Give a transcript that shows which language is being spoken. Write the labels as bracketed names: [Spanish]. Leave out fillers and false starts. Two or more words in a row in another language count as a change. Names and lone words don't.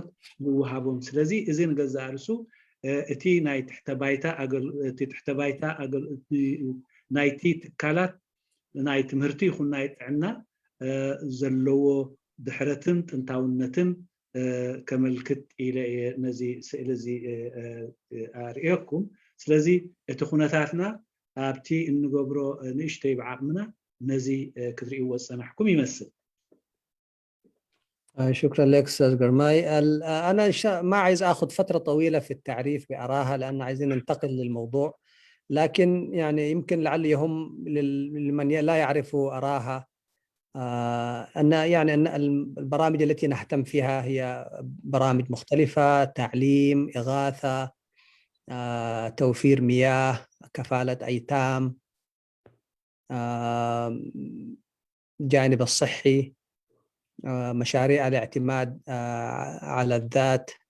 [Tigrinya] ዝወሃቦም ስለዚ እዚ ንገዛእ ርእሱ እቲ ናይ ትሕተ ባይታ ናይቲ ትካላት ናይ ትምህርቲ ይኹን ናይ ጥዕና ዘለዎ ድሕረትን ጥንታውነትን ከመልክት ኢለ ነዚ ስእሊ እዚ ኣርእየኩም ስለዚ እቲ ኩነታትና ኣብቲ እንገብሮ ንእሽተይ بعقمنا ነዚ ክትሪእዎ ፀናሕኩም ይመስል [Arabic] شكرا لك استاذ قرماي. انا ما عايز اخذ فتره طويله في التعريف باراها لان عايزين ننتقل للموضوع لكن يعني يمكن لعل يهم لمن لا يعرف اراها ان يعني ان البرامج التي نهتم فيها هي برامج مختلفه تعليم اغاثه توفير مياه كفاله ايتام جانب الصحي مشاريع الاعتماد على الذات